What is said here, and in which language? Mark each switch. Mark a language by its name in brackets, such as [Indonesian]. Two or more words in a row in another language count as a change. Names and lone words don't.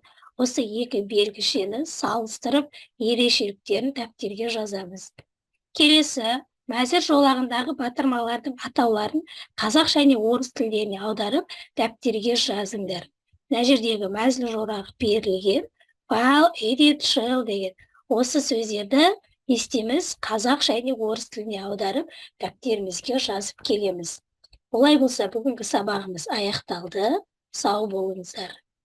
[Kazakh] Осы екі белгішені салыстырып, ерекшеліктерін дәптерге жазамыз. Келесі, мәзір жолағындағы батырмалардың атауларын қазақ және орыс тілдеріне аударып, дәптерге жазыңдар. Мына жердегі мәзір жолағы берілген, [English] file, edit, shell деген. [Kazakh] Осы сөздерді естеміз қазақ және орыс тіліне аударып, дәптерімізге жазып келеміз. Олай болса, бүгінгі сабағымыз аяқталды. Сау болыңыздар.